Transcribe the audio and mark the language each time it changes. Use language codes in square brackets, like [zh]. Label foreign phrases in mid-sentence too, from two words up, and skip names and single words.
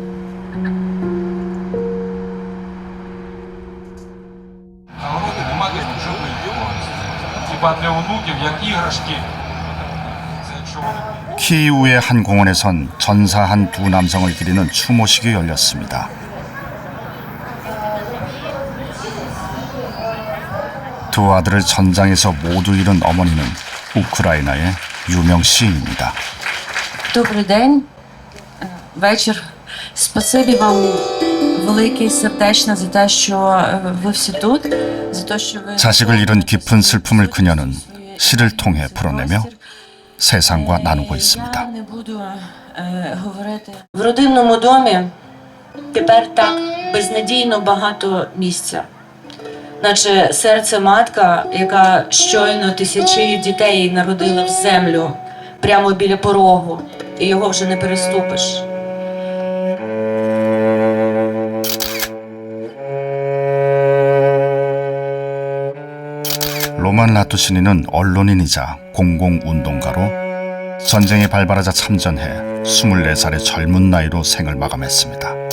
[ko] 키이우의 한 공원에선 전사한 두 남성을 기리는 추모식이 열렸습니다. 두 아들을 전장에서 모두 잃은 어머니는 우크라이나의 유명 시인입니다. [uk] Добрий день, вечір. Спасибі вам велике сердечно за те, що ви всі тут, за те, що ви [ko] 자식을 잃은 깊은 슬픔을 그녀는 시를 통해 풀어내며 세상과 나누고 있습니다. [uk] не буду говорити. В родинному домі тепер так безнадійно багато місця. Наче серце матка, яка щойно тисячі дітей народила в землю прямо біля порогу, і його вже не переступиш. [ko] 로만 라투시니는 언론인이자 공공운동가로 전쟁이 발발하자 참전해 24살의 젊은 나이로 생을 마감했습니다.